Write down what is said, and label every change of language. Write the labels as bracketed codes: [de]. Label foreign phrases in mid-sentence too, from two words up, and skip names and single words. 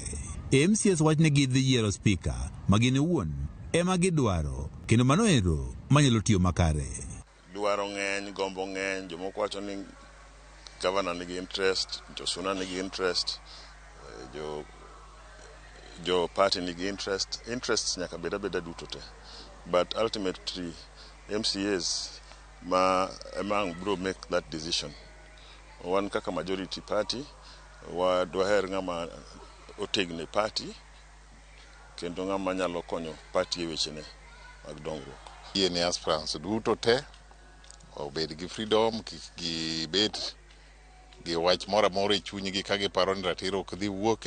[luo] MCAs wach ne gidhi yiero spika ma gin owuon ema gidwaro kendo mano ero manyalo tiyo makare. Dwaro ng'eny, gombo ng'eny, jomoko wacho ni governor nigi interest, Josuna nigi interest, jo party nigi interest. Interests nyaka beda duto te. [en] But ultimately MCAs among bro make that decision. [luo] Wan kaka majority party wa dwaher ng'ama otegne party kendo ng'ama nyalo konyo party e wechene mag dongruok. Yie ni aspirants duto te obed gi freedom gi bet gi wach mora mora e chunygi ka giparo ni ratiro ok dhi wuoke.